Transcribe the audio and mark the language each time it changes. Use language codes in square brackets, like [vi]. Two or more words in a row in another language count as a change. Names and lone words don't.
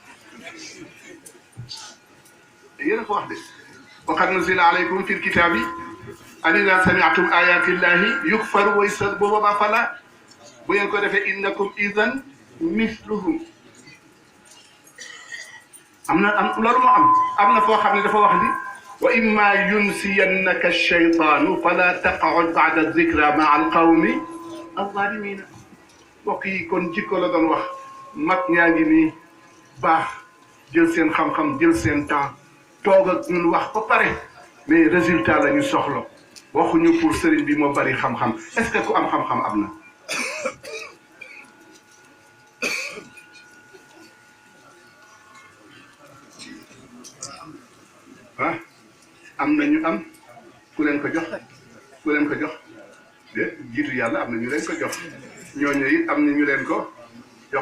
[wo] yéen a ko wax de [ar] وقد نزل عليكم في الكتاب أن إذا سمعتم آيات الله يكفر ويستب [wo] booba fala bu ngeen ko defee [ar] إنكم إذا مثلهم [wo] loolu moo am na foo xam ne dafa wax ni [ar] وإما ينسينك الشيطان فلا تقعد بعد الذكرى مع القوم الظالمين [wo] mbokk yi kon jikko la doon wax mag ñaa ngi nii baax jël seen xam-xam jël seen temps toog ak ñun wax ba pare [fr] mais résultat [wo] la ñu soxla waxuñu pour sëriñ bi moo bari xam-xam [fr] est-ce que [wo] ku am xam-xam am na am na ñu am ku leen ko jox de jiitu yàlla am na ñu leen ko jox ñooñu it am na ñu leen ko jox